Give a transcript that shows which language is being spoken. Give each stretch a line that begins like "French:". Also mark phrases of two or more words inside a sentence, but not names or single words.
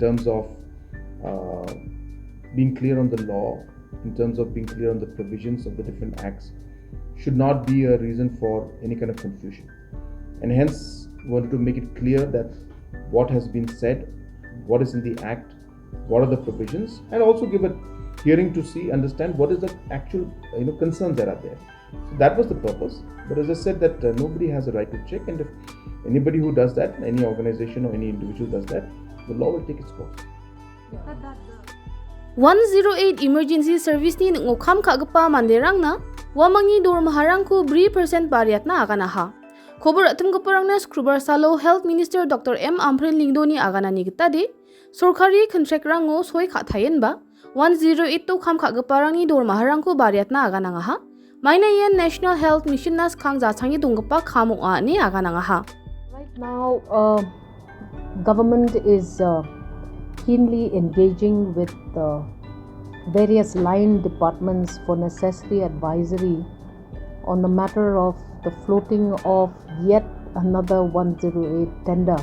English: terms of being clear on the law, in terms of being clear on the provisions of the different acts, should not be a reason for any kind of confusion, and hence wanted to make it clear that what has been said, what is in the act, what are the provisions, and also give a hearing to understand what is the actual concerns that are there. So that was the purpose. But as I said, that nobody has a right to check, and if anybody who does that, any organization or any individual does that, the law will take its course.
Garo: 108
English: emergency service
Garo: ni ngokam kagapa manderang na wamangi dor maharangku bri percent bariat na agana ha. Khobor atum goporang na skrubar salo
English: Health Minister
Garo: Dr. M. Ampren Lingdoni agana ni kita de sorkari contract rango soi khathayen ba 108 to kham kagaparang ni dor maharangku bariat na agana nga ha. Maina yen National Health Mission nas khang za changi donggapa khamo a ni agana nga ha.
English: Right now, government is keenly engaging with various line departments for necessary advisory on the matter of the floating of yet another 108 tender.